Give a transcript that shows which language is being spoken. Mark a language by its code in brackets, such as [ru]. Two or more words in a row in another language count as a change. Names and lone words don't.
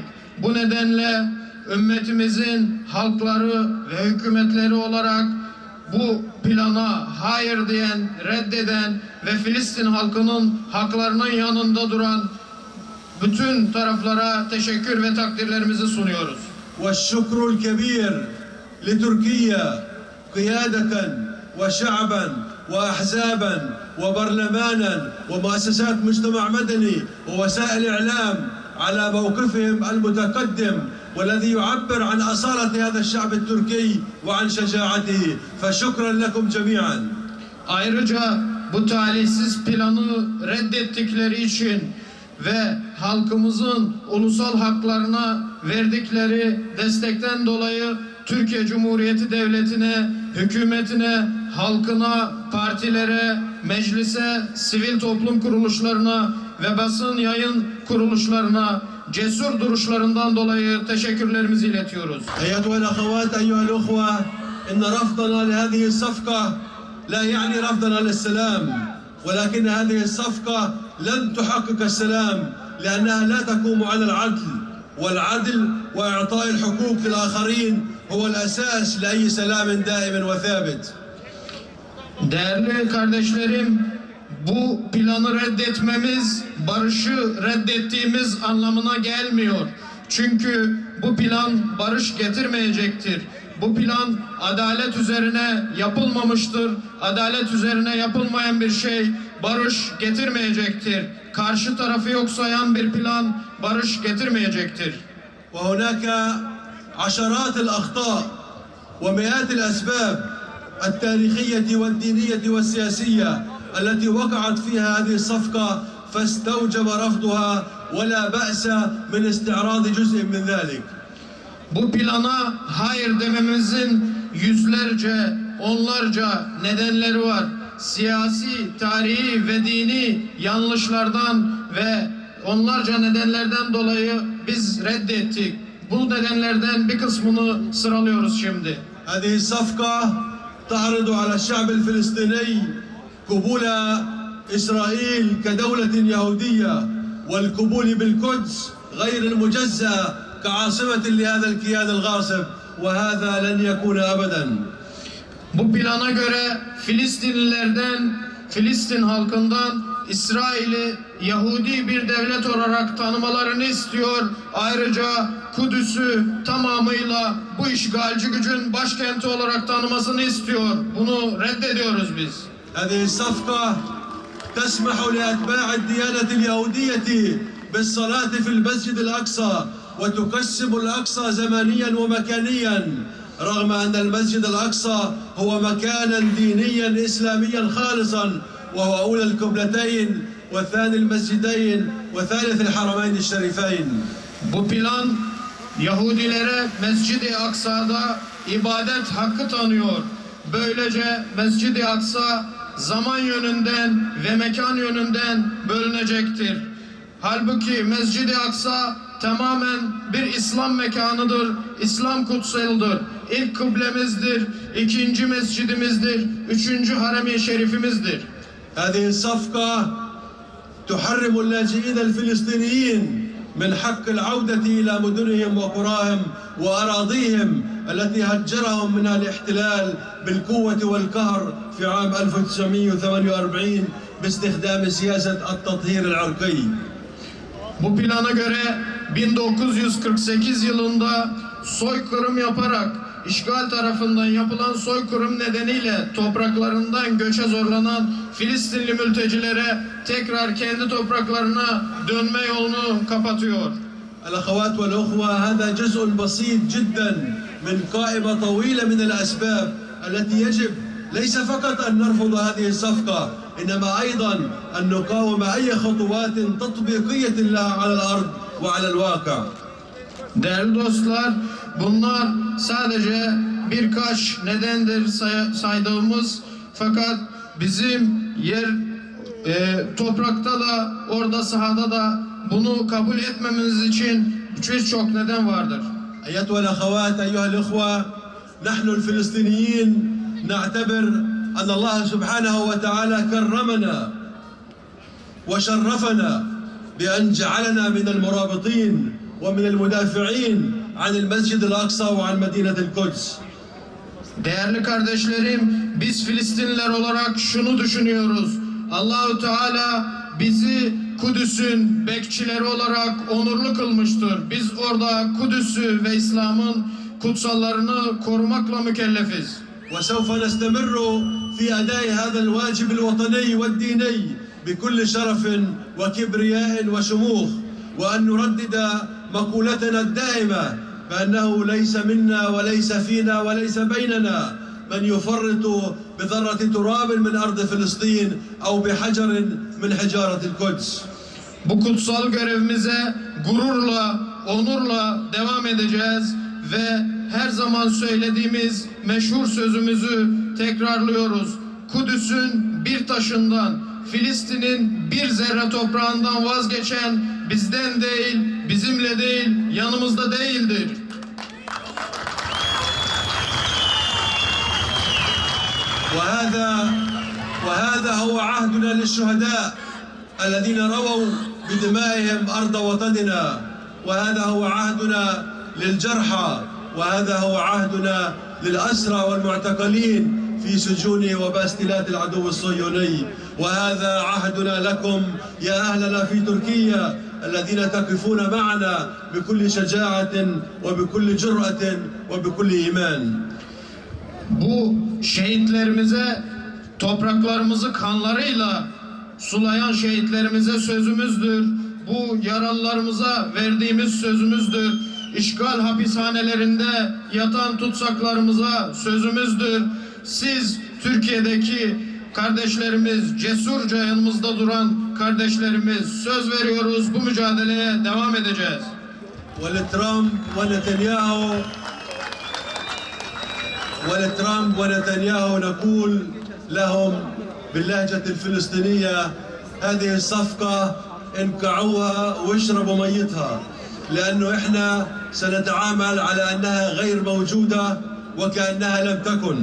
[tr] Bu nedenle ümmetimizin halkları ve hükümetleri olarak bu plana hayır diyen, reddeden ve Filistin halkının haklarının yanında duran bütün taraflara teşekkür ve takdirlerimizi sunuyoruz. [ar] والشكر الكبير لتركيا قيادة وشعبا وأحزابا وبرلمانا ومؤسسات مجتمع مدني ووسائل إعلام على موقفهم المتقدم والذي يعبر عن أصالة هذا الشعب التركي وعن شجاعته، فشكرا لكم جميعا. [tr] Ayrıca bu talihsiz planı reddettikleri için ve halkımızın ulusal haklarına verdikleri destekten dolayı Türkiye Cumhuriyeti Devleti'ne, hükümetine, halkına, partilere, meclise, sivil toplum kuruluşlarına ve basın yayın kuruluşlarına cesur duruşlarından dolayı teşekkürlerimizi iletiyoruz. [ar] أيتها الأخوات أيها الأخوة، إن رفضنا لهذه الصفقة لا يعني رفضنا للسلام، ولكن هذه الصفقة لن تحقق السلام لأنها لا تقوم على العدل، والعدل وإعطاء الحقوق للآخرين هو الأساس لأي سلام دائم وثابت. [tr] Değerli kardeşlerim, bu planı reddetmemiz, barışı reddettiğimiz anlamına gelmiyor. Çünkü bu plan barış getirmeyecektir. Bu plan adalet üzerine yapılmamıştır. Adalet üzerine yapılmayan bir şey barış getirmeyecektir. Karşı tarafı yok sayan bir plan barış getirmeyecektir. [ar] وهناك عشرات الأخطاء ومئات الأسباب التاريخية والدينية والسياسية التي وقعت فيها هذه الصفقة فاستوجب رفضها ولا بأس من استعراض جزء من ذلك. [tr] Bu plana hayır dememizin yüzlerce, onlarca nedenleri var. Siyasi, tarihi ve dini yanlışlardan ve onlarca nedenlerden dolayı biz reddettik. Bu nedenlerden bir kısmını sıralıyoruz şimdi. [ar] هذه الصفقة تعرض على الشعب الفلسطيني قبول إسرائيل كدولة يهودية والقبول بالقدس غير المجزأة كعاصمة لهذا الكيان الغاصب، وهذا لن يكون أبدا. [tr] Bu plana göre Filistinlilerden, Filistin halkından İsrail'i Yahudi bir devlet olarak tanımalarını istiyor. Ayrıca Kudüs'ü tamamıyla bu işgalci gücün başkenti olarak tanımasını istiyor. Bunu reddediyoruz biz. [ar] هذه الصفقة تسمح لأتباع الديانة اليهودية بالصلاة في المسجد الأقصى وتقسم الأقصى زمانيا ومكانيا رغم أن المسجد الأقصى هو مكانا دينيا إسلاميا خالصا وهو أولى القبلتين والثاني المسجدين وثالث الحرمين الشريفين. [tr] Bu plan Yahudilere Mescid-i Aksa'da ibadet hakkı tanıyor. Böylece Mescid-i Aksa zaman yönünden ve mekan yönünden bölünecektir. Halbuki Mescid-i Aksa tamamen bir İslam mekanıdır, İslam kutsaldır. İlk kıblemizdir, ikinci mescidimizdir, üçüncü harem-i şerifimizdir. [ar] هذه الصفقة تحرم اللاجئين الفلسطينيين من حق العودة إلى مدنهم وقراهم وأراضيهم التي هجرهم منها الاحتلال بالقوة والقهر في عام 1948 باستخدام سياسة التطهير العرقي. [tr] Bu plana göre 1948 yılında soykırım yaparak işgal tarafından yapılan soykırım nedeniyle topraklarından göçe zorlanan Filistinli mültecilere tekrar kendi topraklarına dönme yolunu kapatıyor. [ar] الأخوات والأخوة هذا جزء بسيط جدا من قائمة طويلة من الأسباب التي يجب ليس فقط أن نرفض هذه الصفقة إنما أيضا أن نقاوم أي خطوات تطبيقية لها على الأرض وعلى الواقع. [tr] Değerli dostlar, bunlar sadece birkaç nedendir saydığımız, fakat bizim toprakta da orada sahada da bunu kabul etmemiz için birçok neden vardır. [ar] أيتها الأخوات أيها الأخوة نحن الفلسطينيين نعتبر أن الله سبحانه وتعالى كرمنا وشرفنا بأن جعلنا من المرابطين ومن المدافعين عن المسجد الأقصى وعن مدينة القدس. [tr] Değerli kardeşlerim, biz Filistinliler olarak şunu düşünüyoruz. Allahu Teala bizi Kudüs'ün bekçileri olarak onurlu kılmıştır. Biz orada Kudüs'ü ve İslam'ın kutsallarını korumakla mükellefiz. [ar] وسوف نستمر في أداء هذا الواجب الوطني والديني بكل شرف وكبرياء وشموخ وأن نردد مقولتنا الدائمة بأنه ليس منا وليس فينا وليس بيننا من يفرط بذرة تراب من أرض فلسطين أو بحجر من حجارة القدس. [tr] Bu kutsal görevimize gururla, onurla devam edeceğiz ve her zaman söylediğimiz meşhur sözümüzü tekrarlıyoruz. Kudüs'ün bir taşından, Filistin'in bir zerre toprağından vazgeçen bizden değil, bizimle değil, yanımızda değildir. [ar] وهذا هو عهدنا للشهداء الذين رووا بدمائهم أرض وطننا وهذا هو عهدنا للجرحى وهذا هو عهدنا للأسرى والمعتقلين في سجون وباستيلات العدو الصهيوني وهذا عهدنا لكم يا أهلنا في تركيا الذين تقفون معنا بكل شجاعة وبكل جرأة وبكل إيمان. [tr] Bu şehitlerimize, topraklarımızı kanlarıyla sulayan şehitlerimize sözümüzdür. Bu yaralılarımıza verdiğimiz sözümüzdür. İşgal hapishanelerinde yatan tutsaklarımıza sözümüzdür. Siz Türkiye'deki kardeşlerimiz, cesurca yanımızda duran kardeşlerimiz, söz veriyoruz, bu mücadeleye devam edeceğiz. [ar] ولترامب ونتنياهو نقول لهم باللهجة الفلسطينية هذه الصفقة انقعوها واشربوا ميتها لأنه إحنا سنتعامل على أنها غير موجودة وكأنها لم تكن.